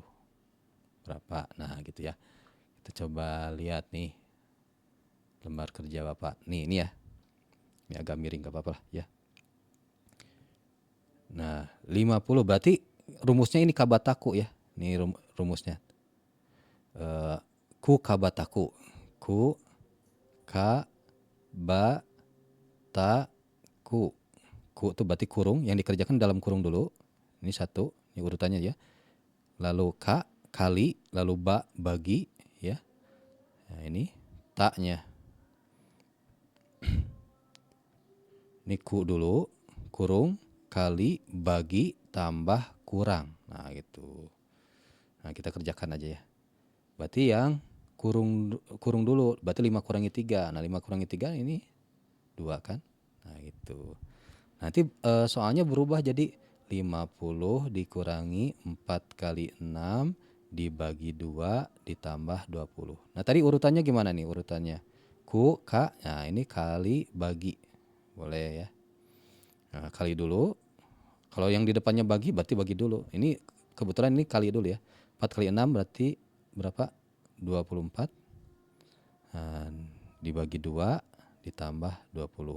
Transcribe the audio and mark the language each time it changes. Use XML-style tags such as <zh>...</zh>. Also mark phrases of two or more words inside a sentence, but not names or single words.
<id>Berapa? Nah, gitu ya. Kita coba lihat nih lembar kerja Bapak. Nih, ini ya. Ini agak miring gak apa-apa lah ya. Nah, 50 berarti rumusnya ini kabataku ya. Ini rumusnya. Ku kabataku. Ku ka ba ta ku. Ku itu berarti kurung, yang dikerjakan dalam kurung dulu. Ini 1, ini urutannya ya. Lalu ka kali, lalu ba bagi ya. Nah, ini taknya. Ini ku dulu, kurung kali bagi tambah kurang. Nah, gitu. Nah, kita kerjakan aja ya. Berarti yang kurung dulu, berarti 5 kurangi 3. Nah, 5 kurangi 3 ini 2 kan? Nah, gitu. Nanti soalnya berubah jadi 50 dikurangi 4 kali 6 dibagi 2 ditambah 20. Nah, tadi urutannya gimana nih urutannya? Ku, ka, nah ini kali bagi. Boleh ya. Nah, kali dulu. Kalau yang di depannya bagi berarti bagi dulu. Ini kebetulan ini kali dulu ya. 4 kali 6 berarti berapa? 24. Nah, dibagi 2 ditambah 20.</id>